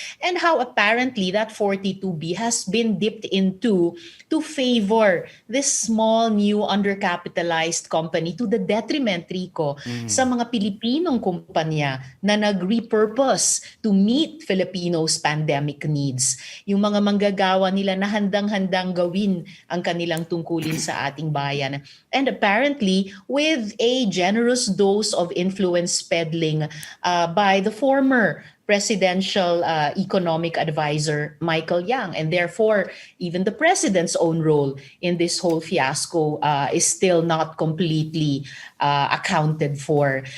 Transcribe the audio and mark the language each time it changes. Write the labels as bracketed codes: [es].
[en] and how apparently that 42B has been dipped into to favor this small, new, undercapitalized company to the detriment, Rico, [tl] sa mga Pilipinong kumpanya na [en] nag-repurpose to meet Filipinos' pandemic needs. [tl] Yung mga manggagawa nila na handang-handang gawin ang kanilang tungkulin sa ating bayan. [en] And apparently, with a generous dose of influence peddling by the former presidential economic advisor, Michael Yang. And therefore, even the president's own role in this whole fiasco is still not completely accounted for.